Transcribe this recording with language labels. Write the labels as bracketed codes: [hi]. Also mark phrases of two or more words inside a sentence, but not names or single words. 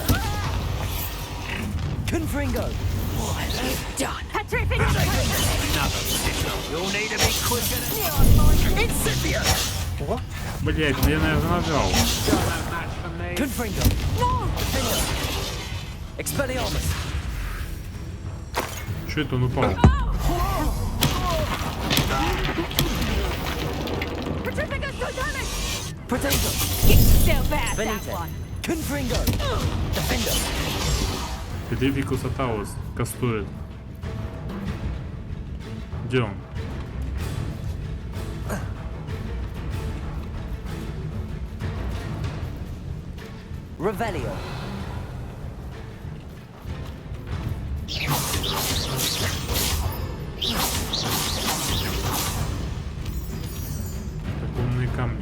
[la] Confringo. [en] What have you done? You'll need to be quicker. [la] Incipio. [en] What? [ru] Блять, я, наверное, нажал. [la] Confringo. Expelliarmus. [ru] Что это он упал? [la] Protego. Confringo. Defender. [ru] Педификус Атаус кастует. Где он? [la] Revelio. [ru] Так, умные камни.